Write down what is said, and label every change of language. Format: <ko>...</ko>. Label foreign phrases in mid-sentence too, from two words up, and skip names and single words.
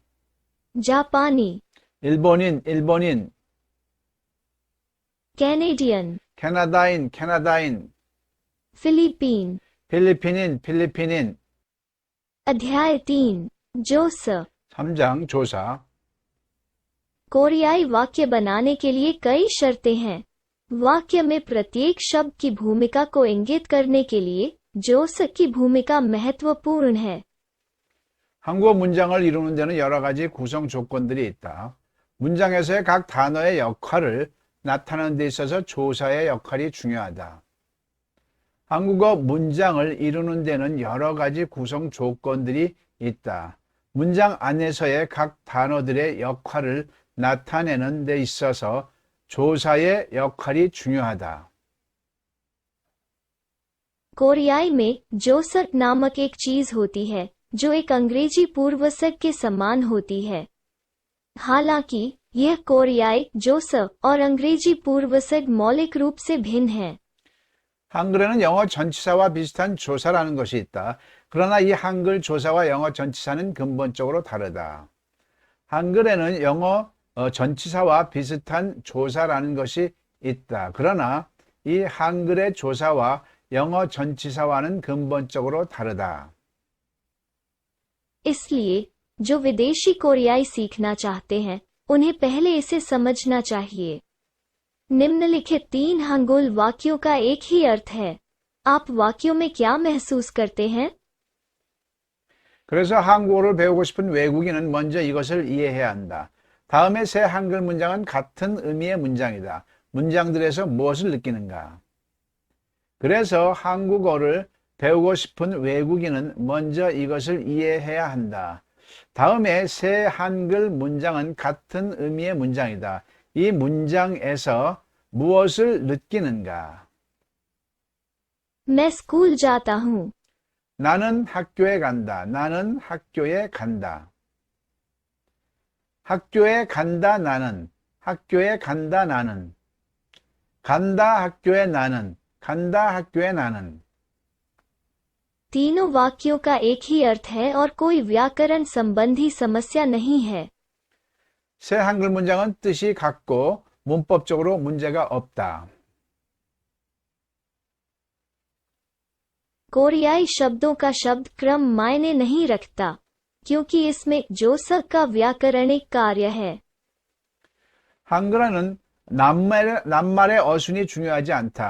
<hi>जापानी,</hi> <ko>일본인, 일본인,</ko> <hi>कैनेडियन,</hi> <ko>캐나다인, 캐나다인,</ko> <hi>फिलीपीन.</hi> <ko>필리핀인, 필리핀인.</ko> <hi>अध्याय 3. जोस.</hi> <ko>3장 조사.</ko> <hi>कोरियाई वाक्य बनाने के लिए कई शर्तें हैं. वाक्य में प्रत्येक शब्द की भूमिका को इंगित करने के लिए जोस की भूमिका महत्वपूर्ण है.</hi> <ko>한국어 문장을 이루는 데는 여러 가지 구성 조건들이 있다. 문장에서의 각 단어의 역할을 나타내는 데 있어서 조사의 역할이 중요하다. 한국어 문장을 이루는 데는 여러 가지 구성 조건들이 있다. 문장 안에서의 각 단어들의 역할을 나타내는 데 있어서 조사의 역할이 중요하다.</ko> <hi>कोरियाई में जोसक नामक एक चीज होती है जो एक अंग्रेजी पूर्वसर्ग के समान होती है. हालांकि यह कोरियाई जोसक और अंग्रेजी पूर्वसर्ग मौलिक रूप से भिन्न है.</hi> <ko>한글에는 영어 전치사와 비슷한 조사라는 것이 있다. 그러나 이 한글 조사와 영어 전치사는 근본적으로 다르다. 한글에는 영어 전치사와 비슷한 조사라는 것이 있다. 그러나 이 한글의 조사와 영어 전치사와는 근본적으로 다르다.</ko> <hi>इसलिए जो विदेशी कोरियाई सीखना चाहते हैं उन्हें पहले इसे समझना चाहिए. निम्नलिखित 3 हंगुल वाक्यों का एक ही अर्थ है. आप वाक्यों में क्या महसूस करते हैं?</hi> <ko>그래서 한국어를 배우고 싶은 외국인은 먼저 이것을 이해해야 한다. 다음에 세 한글 문장은 같은 의미의 문장이다. 문장들에서 무엇을 느끼는가? 그래서 한국어를 배우고 싶은 외국인은 먼저 이것을 이해해야 한다. 다음에 세 한글 문장은 같은 의미의 문장이다. 이 문장에서 무엇을 느끼는가?</ko> <hi>मैं स्कूल जाता हूँ.</hi> <ko>나는 학교에 간다. 나는 학교에 간다. 학교에 간다 나는. 학교에 간다 나는. 간다 학교에 나는. 간다 학교에 나는.</ko> <hi>तीनों वाक्यों का एक ही अर्थ है और कोई व्याकरण संबंधी समस्या नहीं है.</hi> <ko>새 한글 문장은 뜻이 같고 문법적으로 문제가 없다.</ko> <hi>कोरियाई शब्दों का शब्द क्रम मायने नहीं रखता क्योंकि इसमें जोसक का व्याकरणिक कार्य है.</hi> <ko>한글어는 낱말의 어순이 중요하지 않다.</ko>